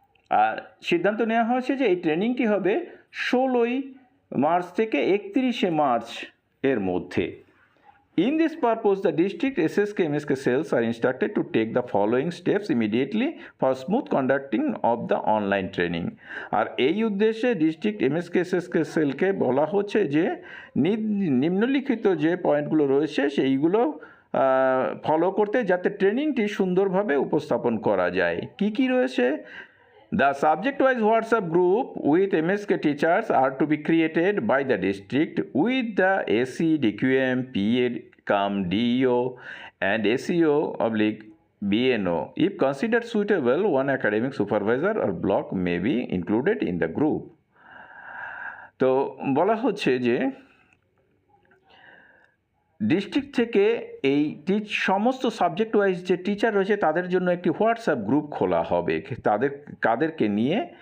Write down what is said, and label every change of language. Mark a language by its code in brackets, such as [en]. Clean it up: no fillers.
[bn] আর সিদ্ধান্ত নেওয়া হয়েছে যে এই ট্রেনিংটি হবে 16ই মার্চ থেকে 31শে মার্চ এর মধ্যে। [en] In this purpose, the district SSK MSK cells are instructed to take the following steps immediately for smooth conducting of the online training. [bn] আর এই উদ্দেশ্যে ডিস্ট্রিক্ট এমএসকে এসএসকে সেলকে বলা হচ্ছে যে, নিম্নলিখিত যে পয়েন্টগুলো রয়েছে সেইগুলো ফলো করতে, যাতে ট্রেনিংটি সুন্দরভাবে উপস্থাপন করা যায়। কি কি রয়েছে? [en] The subject-wise WhatsApp group with MSK teachers are to be created by the district with the AC, DQM, PA, DEO and SEO/BNO. If considered suitable, one academic supervisor or block may be included in the group. [bn] তো বলা হচ্ছে যে, district থেকে এই সমস্ত subject wise যে teacher রয়েছে তাদের জন্য একটি হোয়াটসঅ্যাপ গ্রুপ খোলা হবে। কাদেরকে নিয়ে?